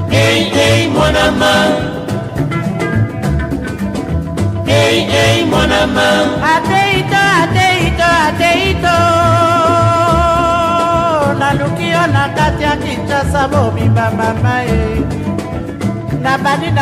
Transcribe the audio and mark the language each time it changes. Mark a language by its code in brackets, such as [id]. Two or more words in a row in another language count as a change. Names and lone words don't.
[fr] Hey, mon amant. Hey, mon amant. Ateito. [ln] Nalukio na kati ya Kinshasa mobimba mama. Na bani